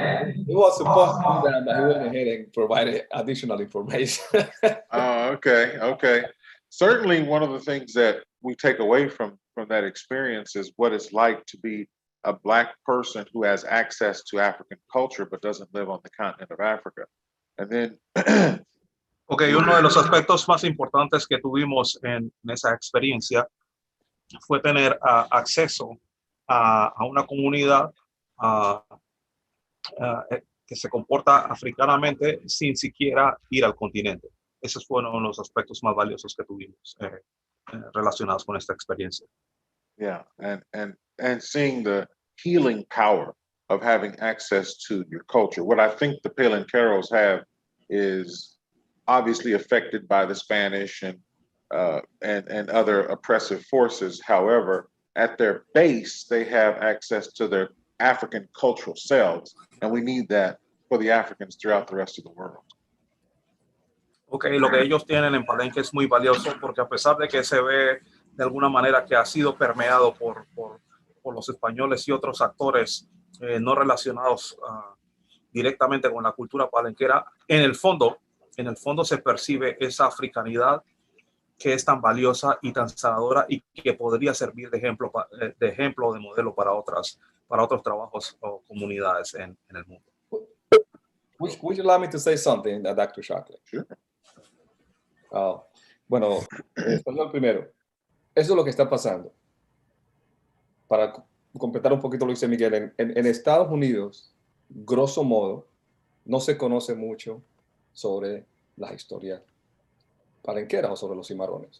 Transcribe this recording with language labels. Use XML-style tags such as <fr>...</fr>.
<en>Yeah, he was supposed to do that, but he went ahead and provided additional information. Okay. Certainly, one of the things that we take away from that experience is what it's like to be a Black person who has access to African culture but doesn't live on the continent of Africa. And then,</en> <es>uno de los aspectos más importantes que tuvimos en esa experiencia fue tener acceso a una comunidad que se comporta africanamente sin siquiera ir al continente. Esos fueron uno de los aspectos más valiosos que tuvimos relacionados con esta experiencia.</es> <en>Yeah, and seeing the healing power of having access to your culture. What I think the Palenqueros have is obviously affected by the Spanish and other oppressive forces. However, at their base, they have access to their African cultural selves, and we need that for the Africans throughout the rest of the world.</en> <es>Lo que ellos tienen en Palenque es muy valioso porque a pesar de que se ve de alguna manera que ha sido permeado por los españoles y otros actores no relacionados directamente con la cultura palenquera, en el fondo se percibe esa africanidad que es tan valiosa y tan sanadora y que podría servir de ejemplo o de modelo para otros trabajos o comunidades en el mundo.</es> <en>Would you allow me to say something, Dr. Shockley? Sure.</en> <es>Bueno, español primero. Eso es lo que está pasando. Para completar un poquito lo que dice Miguel, en Estados Unidos, grosso modo, no se conoce mucho sobre las historias palenqueras o sobre los cimarrones.</es>